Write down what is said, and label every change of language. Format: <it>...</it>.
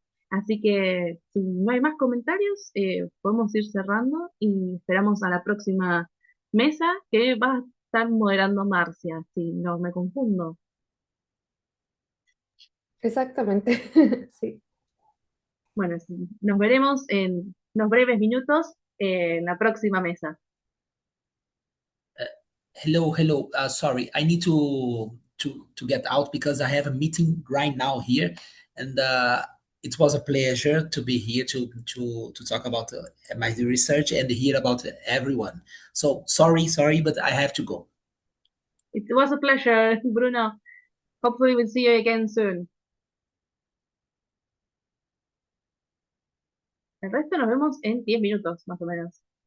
<es>Así que si no hay más comentarios, podemos ir cerrando y esperamos a la próxima mesa que va a estar moderando Marcia, si no me confundo. Exactamente, sí. Bueno, sí, nos veremos en unos breves minutos en la próxima mesa.</es> <en>Hello. Sorry, I need to get out because I have a meeting right now here, and it was a pleasure to be here to talk about my research and hear about everyone. So sorry, but I have to go. It was a pleasure, Bruno. Hopefully we'll see you again soon.</en> <es>El resto nos vemos en 10 minutos, más o menos.</es>